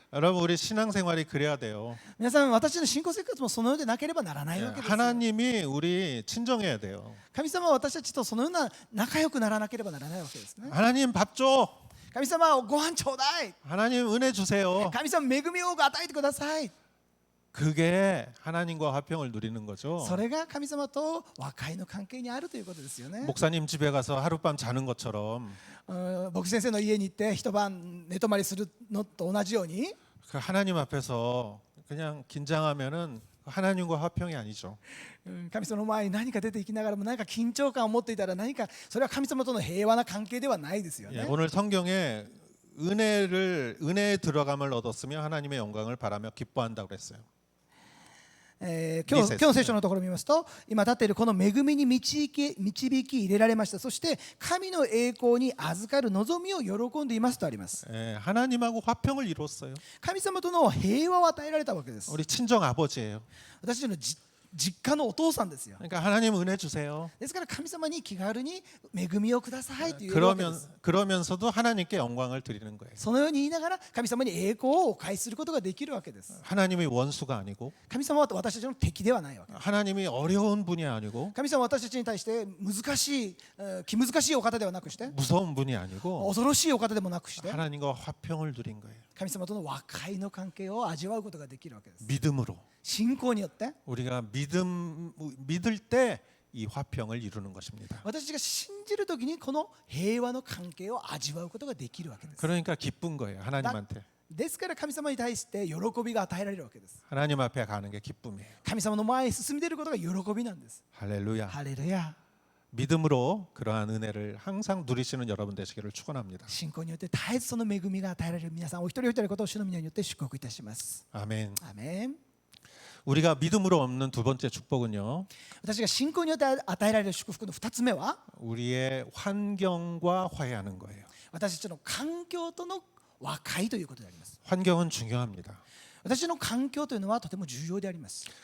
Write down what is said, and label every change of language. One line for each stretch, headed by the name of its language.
Korean: 여러분 우리 신앙생활이 그래야 돼요.
Japanese: 皆さん私の信仰生活もそのようでなければならないわけですよ。
Korean: 하나님이 우리 친정해야 돼요.
Japanese: 神様は私たちとそのような仲良くならなければならないわけですね。
Korean: 하나님 밥 줘.
Japanese: 神様ご飯ちょうだい。
Korean: 하나님 은혜 주세요.
Japanese: 神様恵みを与えてください。
Korean: 그게 하나님과 화평을 누리는 거죠.
Japanese: それが神様と和解の関係にあるということですよね。
Korean: 목사님 집에 가서 하룻밤 자는 것처럼
Japanese: 牧師先生の家に行って一晩寝泊まりするのと同じように
Korean: 그 하나님 앞에서 그냥 긴장하면은 하나님과 화평이 아니죠.
Japanese: 神様の前に何か出ていきながらも何か緊張感を持っていたら何かそれは神様との平和な関係ではないですよ
Korean: 예,
Japanese: ね。
Korean: 오늘 성경에 은혜에 들어감을 얻었으며 하나님의 영광을 바라며 기뻐한다고 그랬어요.
Japanese: 今日の聖書のところを見ますと今立っているこの恵みに導き入れられました。そして神の栄光に預かる望みを喜んでいますとあります。
Korean: 예, 하나님하고 화평을 이뤘어요.
Japanese: 神様との平和を与えられたわけです。
Korean: 우리 친정 아버지예요.
Japanese: 私たちの実家のお父さんですよ。
Korean: 그러니까 하나님 은혜 주세요.
Japanese: ですから神様に気軽に恵みをくださいというわけです。
Korean: 그러면서도 하나님께 영광을 드리는 거예요.
Japanese: そのように言いながら神様に栄光をお返しすることができるわけです。
Korean: 하나님이 원수가 아니고
Japanese: 神様は私たちの敵ではないわけです。
Korean: 하나님이 어려운 분이 아니고
Japanese: 神様は私たちに対して気難しいお方ではなくして
Korean: 무서운 분이 아니고
Japanese: 恐ろしいお方でもなくして
Korean: 하나님과 화평을 누린 거예요.
Japanese: 神様との和解の関係を味わうことができるわけです。
Korean: 믿음으로
Japanese: 信仰によって
Korean: 우리가 믿을 때 이 화평을 이루는 것입니다.
Japanese: 私たちが信じるときにこの平和の関係を味わうことができるわけです。
Korean: 그러니까 기쁜 거예요. 하나님한테.
Japanese: ですから神様に対して喜びが与えられるわけです。
Korean: 하나님 앞에 가는 게 기쁨이에요.
Japanese: 神様の前に進み出ることが喜びなんです。
Korean: 할렐루야.
Japanese: ハレルヤ。
Korean: 믿음으로 그러한 은혜를 항상 누리시는 여러분 되시기를 축원합니다.
Japanese: 信仰によって絶えずその恵みが与えられる皆さんお一人お一人のことを主の皆によって祝福いたします。
Korean: 아멘.
Japanese: アメン。
Korean: 우리가 믿음으로 얻는 두 번째 축복은요.
Japanese: 私が信仰によって与えられる祝福の2つ目は
Korean: 우리의 환경과 화해하는 거예요.
Japanese: 私たちの環境との和解ということであります。
Korean: 환경은 중요합니다.
Japanese: 私の環境というのはとても重要であります。